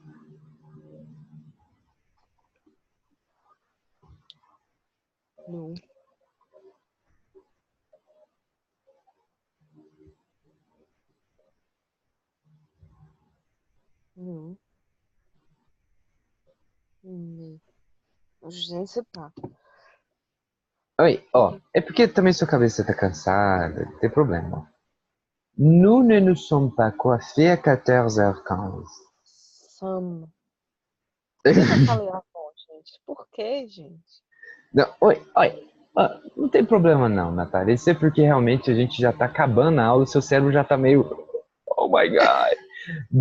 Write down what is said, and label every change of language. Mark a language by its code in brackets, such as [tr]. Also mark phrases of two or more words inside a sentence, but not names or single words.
[fr] Nous Nous ne Je ne sais pas. [pt] Oi, ó. É porque também sua cabeça tá cansada. Não tem problema. [fr] Nous ne nous sommes pas coiffés à 14h15. [pt] Sam. Por que que eu falei avó, gente? Por que, gente? Não, oi. Ah, não tem problema não, Natália. Isso é porque realmente a gente já tá acabando a aula, o seu cérebro já tá meio... [en] Oh my God.